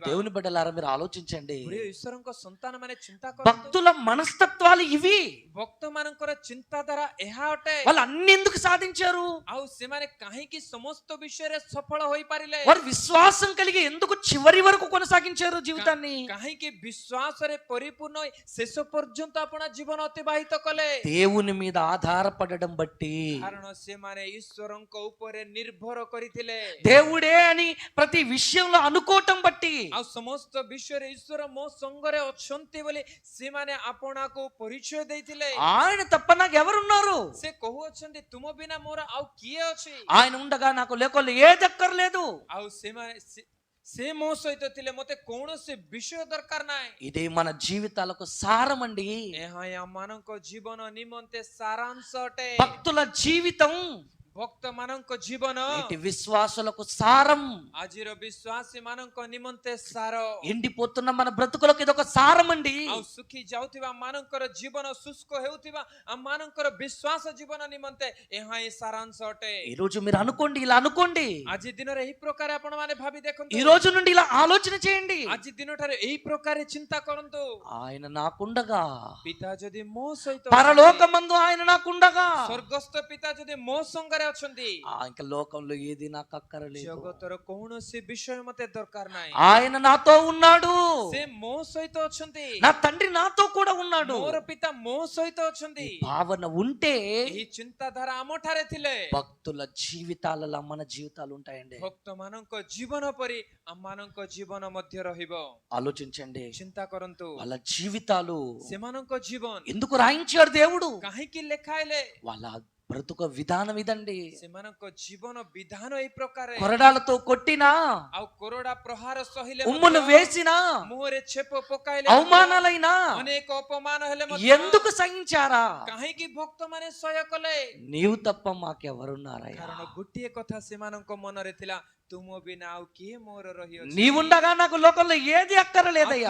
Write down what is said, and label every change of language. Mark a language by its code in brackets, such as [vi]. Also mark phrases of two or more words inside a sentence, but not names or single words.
[te] దేవుని బిడ్డలారా మీరు ఆలోచించండి. [or] ପ୍ରିୟ ଈଶ୍ୱରଙ୍କ ସନ୍ତାନ ମାନେ ଚିନ୍ତା କରନ୍ତୁ, [te] భక్తుల మనస్తత్వాలు ఇవి. [or] ଭକ୍ତ ମାନଙ୍କର ଚିନ୍ତାଧାରା ଏହା ଅଟେ। [te] వాళ్ళు అన్ని ఎందుకు సాధించారు? [or] ଆଉ ସେମାନେ କାହିଁକି ସମସ୍ତ ବିଷୟରେ ସଫଳ ହୋଇପାରିଲେ? [te] వారు విశ్వాసం కలిగి ఎందుకు చివరి వరకు కొనసాగించారు జీవితాన్ని? [or] କାହିଁକି ବିଶ୍ୱାସରେ ପରିପୂର୍ଣ୍ଣ ହୋଇ ଶେଷ ପର୍ଯ୍ୟନ୍ତ ଆପଣ ଜୀବନ ଅତିବାହିତ କଲେ? [te] దేవుని మీద ఆధారపడడం బట్టి. [or] କାରଣ ସେମାନେ ଈଶ୍ୱରଙ୍କ ଉପରେ ନିର୍ଭର କରିଥିଲେ। [te] దేవుడే అని ప్రతి విషయంలో అనుకోవటం బట్టి. [or] ଆଉ ସମସ୍ତ ବିଷୟରେ ଈଶ୍ୱର ମୋ ସଙ୍ଗରେ ଅଛନ୍ତି ବୋଲି ସେମାନେ ଆପଣାକୁ ପରିଚୟ ଦେଇଥିଲେ। [te] ఆయన తప్ప నాకు ఎవరున్నారు? [or] ସେ କହୁଅଛନ୍ତି ତୁମ ବିନା ମୋର ଆଉ କିଏ ଅଛି? [te] ఆయన ఉండగా నాకు లేకొల్లు ఏది అక్కర్లేదు. [or] ଆଉ ସେମାନେ ସେ ମୋ ସହିତ ଥିଲେ, ମତେ କୌଣସି ବିଷୟ ଦରକାର ନାହିଁ। [te] ఇదే మన జీవితాలకు సారం అండి. [or] ଏହା ହିଁ ଆମମାନଙ୍କ ଜୀବନ ନିମନ୍ତେ ସାରାଂଶ ଅଟେ। [te] భక్తుల జీవితం [or] ଭକ୍ତ ମାନଙ୍କ ଜୀବନ [te] నేటి విశ్వాసులకు సారం. [or] ଆଜିର ବିଶ୍ୱାସୀ ମାନଙ୍କ ନିମନ୍ତେ ସାର। [te] ఎండిపోతున్న మన బ్రతుకులకు ఇదొక సారం అండి. [or] ଆଉ ଶୁଖି ଯାଉଥିବା ମାନଙ୍କର ଜୀବନ, ଶୁଷ୍କ ହେଉଥିବା ଆମ ମାନଙ୍କର ବିଶ୍ୱାସ ଜୀବନ ନିମନ୍ତେ ଏହା ହିଁ ସାରାଂଶ ଅଟେ। [te] ఈ రోజు మీరు అనుకోండి, ఇలా అనుకోండి. [or] ଆଜି ଦିନରେ ଏହି ପ୍ରକାର ଆପଣ ମାନେ ଭାବି ଦେଖନ୍ତୁ। [te] ఈ రోజు నుండి ఇలా ఆలోచన చేయండి. [or] ଆଜି ଦିନଠାରେ ଏହି ପ୍ରକାର ଚିନ୍ତା କରନ୍ତୁ। [te] ఆయన నాకుండగా, [or] ପିତା ଯଦି ମୋ ସହିତ [te] పరలోకమందు ఆయన నాకుండగా, [or] ସ୍ୱର୍ଗସ୍ଥ ପିତା ଯଦି ମୋ ସଙ୍ଗରେ ଅଛନ୍ତି, [te] ఇంకా లోకంలో ఏది నాకు అక్కరలేదు. [or] ଜଗତର କୌଣସି ବିଷୟ ମତେ ଦରକାର ନାହିଁ। [te] ఆయన నాతో ఉన్నాడు. [or] ସେ ମୋ ସହିତ ଅଛନ୍ତି, [te] నా తండ్రి నాతో కూడా ఉన్నాడు. [or] ମୋର ପିତା ମୋ ସହିତ ଅଛନ୍ତି। [te] భావన ఉంటే [or] ଏହି ଚିନ୍ତାଧାରା ଆମ ଠାରେ ଥିଲେ [te] భక్తుల జీవితాలలో మన జీవితాలు ఉంటాయండి. [or] ଭକ୍ତ ମାନଙ୍କ ଜୀବନ ପରି ଆମ ମାନଙ୍କ ଜୀବନ ମଧ୍ୟ ରହିବ। [te] ఆలోచించండి, [or] ଚିନ୍ତା କରନ୍ତୁ, [te] వాళ్ళ జీవితాలు [or] ସେମାନଙ୍କ ଜୀବନ [te] ఎందుకు రాయించాడు దేవుడు? [or] କାହିଁକି ଲେଖା ହେଲେ? [te] వాళ్ళ బ్రతుక విధానం ఇదండి. [or] ସେମାନଙ୍କ ଜୀବନ ବିଧାନ ଏହି ପ୍ରକାର। [te] కొరడాలతో కొట్టినా, [or] ଆଉ କୋରଡା ପ୍ରହାର ସହିଲେ, [te] ఉమ్ములు వేసినా, [or] ମୁହଁରେ ଛେପ ପକାଇଲେ, [te] అవమానాలైనా [or] ଅନେକ ଅପମାନ ହେଲେ [te] ఎందుకు సహించారా? [or] କାହିଁକି ଭକ୍ତ ମାନେ ସହ୍ୟ କଲେ? [te] నీవు తప్ప మాకెవరున్నారయ్యా? [or] କାରଣ ଗୋଟିଏ କଥା ସେମାନଙ୍କ ମନରେ ଥିଲା, ତୁମ ବିନା ଆଉ କିଏ ମୋର ରହିଅଛି? [te] నీవుండగా నాకు లోకంలో ఏది అక్కరలేదయ్యా.